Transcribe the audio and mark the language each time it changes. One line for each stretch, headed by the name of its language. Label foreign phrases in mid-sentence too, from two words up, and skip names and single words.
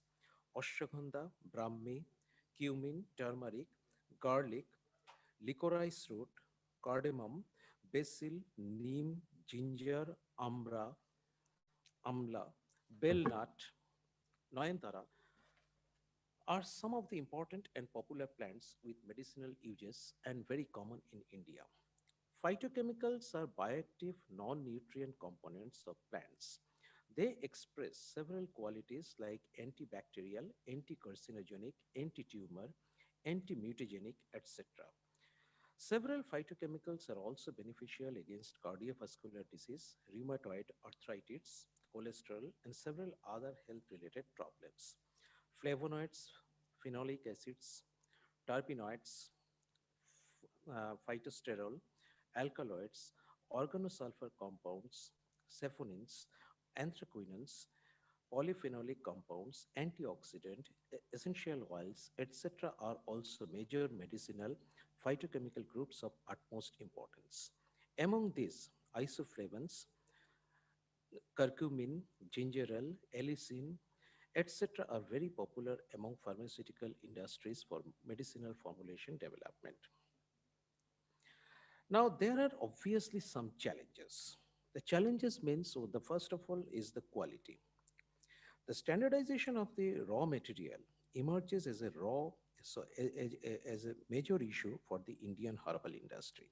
English: Ashwagandha, Brahmi, cumin, turmeric, garlic, licorice root, cardamom, basil, neem, ginger, amla, bell nut, noyantara are some of the important and popular plants with medicinal uses and very common in India. Phytochemicals are bioactive non-nutrient components of plants. They express several qualities like antibacterial, anti-carcinogenic, anti-tumor, anti-mutagenic, etc. Several phytochemicals are also beneficial against cardiovascular disease, rheumatoid arthritis, cholesterol, and several other health-related problems. Flavonoids, phenolic acids, terpenoids, phytosterol, alkaloids, organosulfur compounds, saponins, anthraquinones, polyphenolic compounds, antioxidant, essential oils, etc. are also major medicinal phytochemical groups of utmost importance. Among these, isoflavones, curcumin, gingerol, allicin, etc. are very popular among pharmaceutical industries for medicinal formulation development. Now, there are obviously some challenges. The challenges means, so the first of all is the quality. The standardization of the raw material emerges as a as a major issue for the Indian herbal industry.